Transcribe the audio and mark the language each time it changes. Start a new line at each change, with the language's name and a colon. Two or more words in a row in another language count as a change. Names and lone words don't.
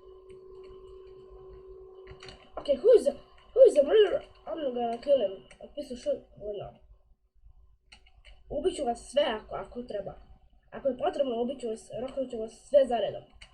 English: Okay, who's the murderer? I'm not gonna kill him. A piece of shit. Well, no.
Croatian: Ubit ću vas sve ako treba. Ako je potrebno, ubit ću vas, roknut ću vas sve zaredom.